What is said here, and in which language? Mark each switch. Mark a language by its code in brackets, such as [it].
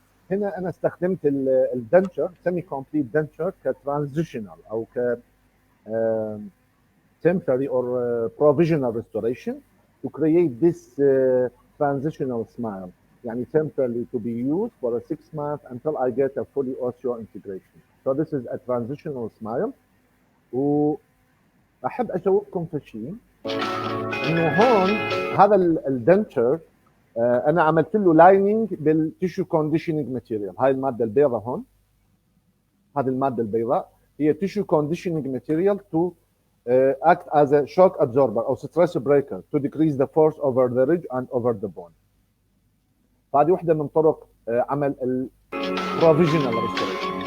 [ar] هنا انا استخدمت الدنتشر سيمي كومبليت دنتشر كترانزيشنال او ك [en] temporary or provisional restoration to create this transitional smile. يعني temporarily to be used for a 6 months until I get a fully osseo integration. So this is a transitional smile. [ar] واحب اشوفكم في شيء انه هون هذا الدنتشر انا عملت له لايننج بالتيشو كونديشننج ماتيريال. هاي الماده البيضاء هون، هذه الماده البيضاء هي تيشو كونديشننج ماتيريال تو [en] act as a shock absorber [ar] او [en] stress breaker to decrease the force over the ridge and over the bone. [ar] فهذه واحده من طرق عمل البروفيجنال ريستوريشن.